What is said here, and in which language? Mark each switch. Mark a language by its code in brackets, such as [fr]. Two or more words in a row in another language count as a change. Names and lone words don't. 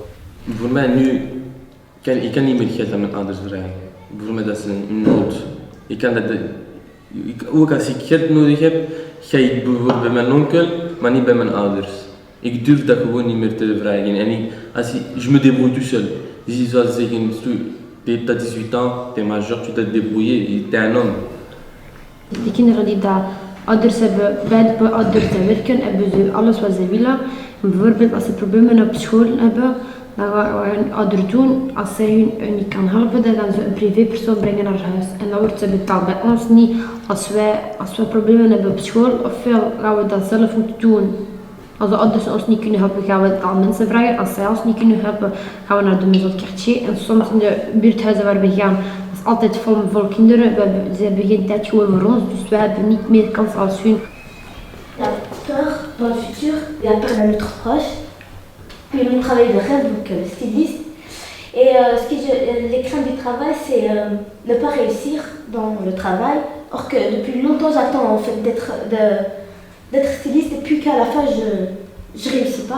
[nl] Voor mij nu, ik kan niet meer geld aan mijn ouders vragen. Voor mij dat is een nood. Ook als ik geld nodig heb, ga ik bijvoorbeeld bij mijn onkel, maar niet bij mijn ouders. Ik durf dat gewoon niet meer te vragen. [fr] En je me débrouille tout seul. [nl] Dus zoals ze zeggen, [fr] tu as 18 ans, tu es majeur, tu dois te débrouiller, tu es un homme. [nl] Die kinderen die dat ouders hebben, beide ouders die werken, hebben ze alles wat ze willen. En bijvoorbeeld als ze problemen op school hebben, dan wat hun ouder doen, als zij hun niet kan helpen, dan gaan ze een privépersoon brengen naar huis. En dan wordt ze betaald. Bij ons niet. Als wij problemen hebben op school, ofwel gaan we dat zelf moeten doen. Als de ouders ons niet kunnen helpen, gaan we het aan mensen vragen. Als zij ons niet kunnen helpen, gaan we naar de [fr] maison de quartier. [nl] En soms in de buurthuizen waar we gaan, dat is altijd vol kinderen. Ze hebben geen tijd gewoon voor ons, dus wij hebben niet meer kans als hun. [fr] La peur dans le futur, la peur de notre proche. Puis mon travail de rêve, donc styliste. Et les craintes du travail, c'est ne pas réussir dans le travail. Or que depuis longtemps, j'attends en fait d'être styliste et puis qu'à la fin, je réussis pas.